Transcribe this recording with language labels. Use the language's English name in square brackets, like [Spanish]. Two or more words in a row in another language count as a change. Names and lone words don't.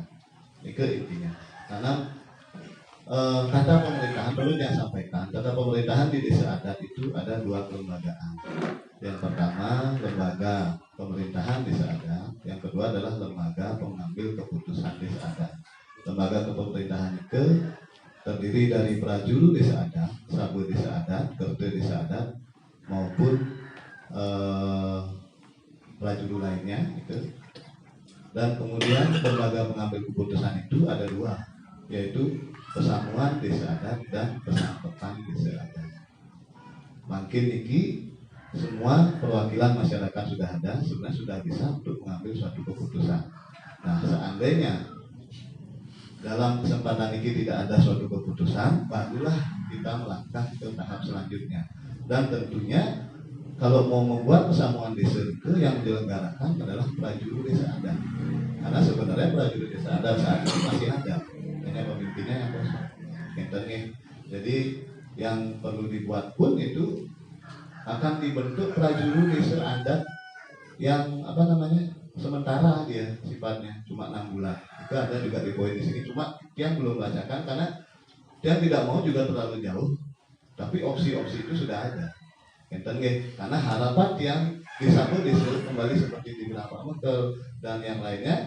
[Indonesian] Niko intinya karena kata pemerintahan perlu saya sampaikan, kata pemerintahan di desa adat itu ada 2 kelembagaan. Yang pertama lembaga pemerintahan desa adat, yang kedua adalah lembaga pengambil keputusan desa adat. Lembaga kepemerintahan itu terdiri dari prajuru desa adat, sabu desa adat, kerte desa adat maupun prajuru lainnya itu. Dan kemudian lembaga pengambil keputusan itu ada 2, yaitu Pesamuan Desa Adat dan Pesampetan Desa Adat. Makin niki semua perwakilan masyarakat sudah ada, sebenarnya sudah bisa untuk mengambil suatu keputusan. Nah, seandainya dalam kesempatan ini tidak ada suatu keputusan, barulah kita melangkah ke tahap selanjutnya. Dan tentunya kalau mau membuat pesamuan desa itu yang menyelenggarakan adalah prajuru desa adat. Karena sebenarnya prajuru desa adat saat ini masih ada. Hanya pemimpinnya yang kosong. Jadi yang perlu dibuat pun itu akan dibentuk prajuru desa adat yang sementara dia sifatnya cuma 6 bulan. Itu ada juga di poin di sini. Cuma dia belum bacakan karena dia tidak mau juga terlalu jauh. Tapi opsi-opsi itu sudah ada. Karena harapan yang disambung disuruh kembali seperti di Pak Mekel dan yang lainnya.